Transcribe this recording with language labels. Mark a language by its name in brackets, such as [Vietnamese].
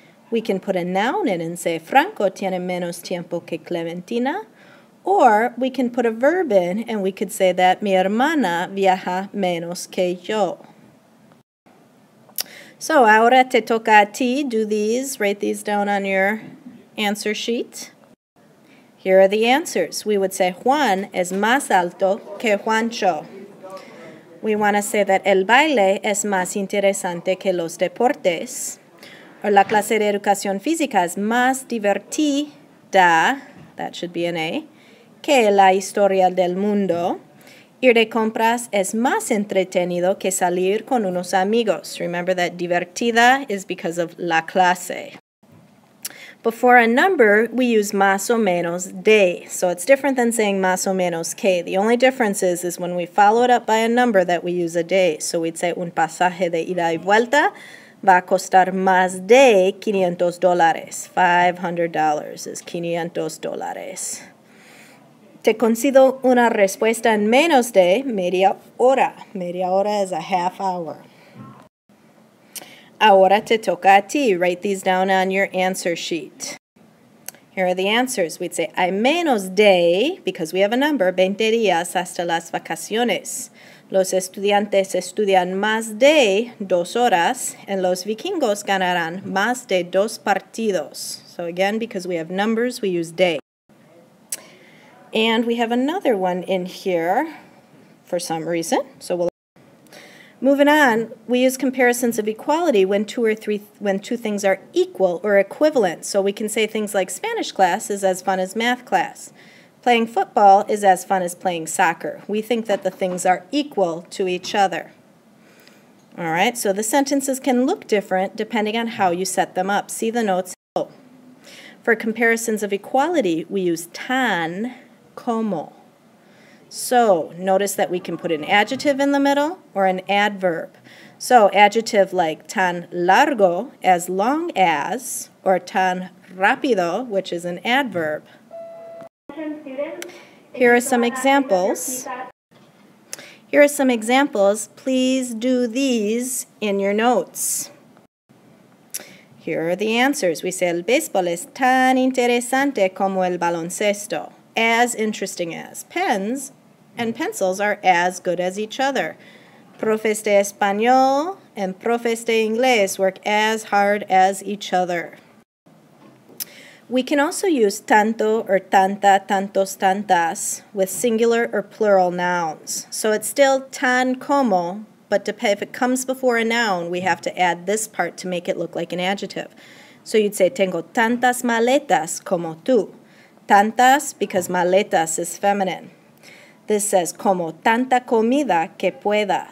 [English] We can put a noun in and say, [Spanish] Franco tiene menos tiempo que Clementina. [English] Or we can put a verb in and we could say that [Spanish] mi hermana viaja menos que yo. [English] So [Spanish] ahora te toca a ti. [English] Do these. Write these down on your answer sheet. Here are the answers. We would say [Spanish] Juan es más alto que Juancho. [English] We want to say that [Spanish] el baile es más interesante que los deportes. Or la clase de educación física es más divertida, [English] that should be an A, [Spanish] que la historia del mundo. Ir de compras es más entretenido que salir con unos amigos. [English] Remember that divertida is because of [Spanish] la clase. [English] Before a number, we use [Spanish] más o menos de. [English] So it's different than saying [Spanish] más o menos que. [English] The only difference is when we follow it up by a number that we use a de. So we'd say [Spanish] un pasaje de ida y vuelta va a costar más de $500. [English] $500 is $500. [Spanish] Te concedo una respuesta en menos de media hora. Media hora [English] is a half hour. [Spanish] Ahora te toca a ti. [English] Write these down on your answer sheet. Here are the answers. We'd say, [Spanish] hay menos de, [English] because we have a number, [Spanish] 20 días hasta las vacaciones. Los estudiantes estudian más de 2 horas, and los vikingos ganarán más de 2 partidos. [English] So again, because we have numbers, we use de. And we have another one in here for some reason. So moving on, we use comparisons of equality when two things are equal or equivalent. So we can say things like Spanish class is as fun as math class. Playing football is as fun as playing soccer. We think that the things are equal to each other. All right, so the sentences can look different depending on how you set them up. See the notes below. For comparisons of equality, we use tan como. So notice that we can put an adjective in the middle or an adverb. So adjective like [Spanish] tan largo, [English] as long as, or [Spanish] tan rápido, [English] which is an adverb. Here are some examples. Here are some examples. Please do these in your notes. Here are the answers. We say [Spanish] el béisbol es tan interesante como el baloncesto. [English] As interesting as. Pens and pencils are as good as each other. [Spanish] Profes de español [English] and [Spanish] profes de inglés [English] work as hard as each other. We can also use tanto or tanta, tantos, tantas with singular or plural nouns. So it's still tan como, but if it comes before a noun, we have to add this part to make it look like an adjective. So you'd say, [Spanish] tengo tantas maletas como tú. Tantas because maletas [English] is feminine. This says, [Spanish] como tanta comida que pueda.